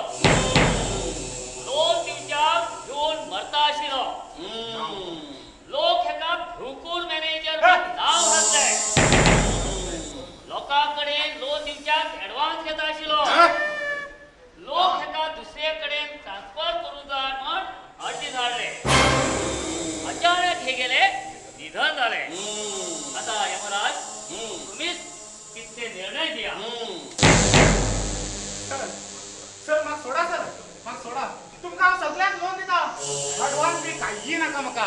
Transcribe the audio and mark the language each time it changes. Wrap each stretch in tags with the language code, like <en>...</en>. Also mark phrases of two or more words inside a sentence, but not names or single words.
<kok>लोन दिवच्याक घेवन मरता आशिल्लो. लोक हेका भिवकून मॅनेजर नाव घातले. लोकांकडे लोन दिवच्याक ऍडव्हान्स घेता आशिल्लो. लोक हेका दुसरे कडेन ट्रान्सफर करूं जाय म्हण अर्जी धाडले.</kok> <mr>अचानक हे गेले निधन झाले. आता यमराज तुम्हीच किती निर्णय द्या. सर मग सोडा सर, मग सोडा.</mr> <kok>तुमका सगळ्यात लोन दिता. ऍडव्हान्स बी काही नका मका.</kok>